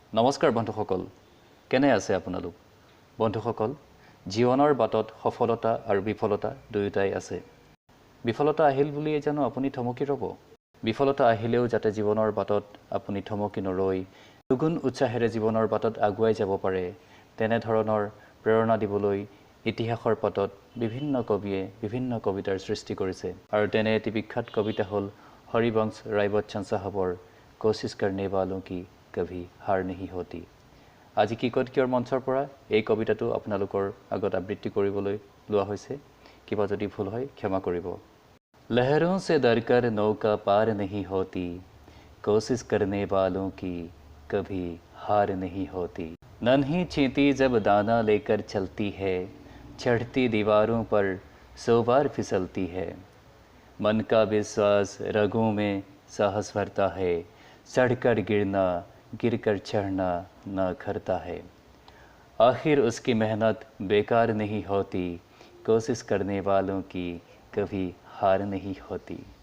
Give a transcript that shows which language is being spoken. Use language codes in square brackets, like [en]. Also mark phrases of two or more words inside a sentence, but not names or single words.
[as] নমস্কাৰ বন্ধুসকল কেনে আছে আপোনালোক বন্ধুসকল জীৱনৰ বাটত সফলতা আৰু বিফলতা দুয়োটাই আছে বিফলতা আহিল বুলি জানো আপুনি থমকি ৰব বিফলতা আহিলেও যাতে জীৱনৰ বাটত আপুনি থমকি নৰৈ দুগুণ উৎসাহেৰে জীৱনৰ বাটত আগুৱাই যাব পাৰে তেনে ধৰণৰ প্ৰেৰণা দিবলৈ ইতিহাসৰ পাতত বিভিন্ন কবিয়ে বিভিন্ন কবিতাৰ সৃষ্টি কৰিছে আৰু তেনে এটি বিখ্যাত কবিতা হ'ল হৰিবংশ ৰায় বচ্চন সাহেবৰ [hi] कोशिश करने वालों की कभी हार नहीं होती [as] আজি কি কত কিয়ৰ মঞ্চৰ পৰা এই কবিতাটো আপোনালোকৰ আগত আবৃত্তি কৰিবলৈ লোৱা হৈছে কিবা যদি ভুল হয় ক্ষমা কৰিব [hi] लहरों से डरकर नौका पार नहीं होती कोशिश करने वालों की कभी हार नहीं होती नन्ही चींटी जब दाना लेकर चलती है चढ़ती दीवारों पर 100 बार फिसलती है मन का विश्वास रगों में साहस भरता है चढ़कर गिरना गिरकर चढ़ना न करता है आखिर उसकी मेहनत बेकार नहीं होती कोशिश करने वालों की कभी हार नहीं होती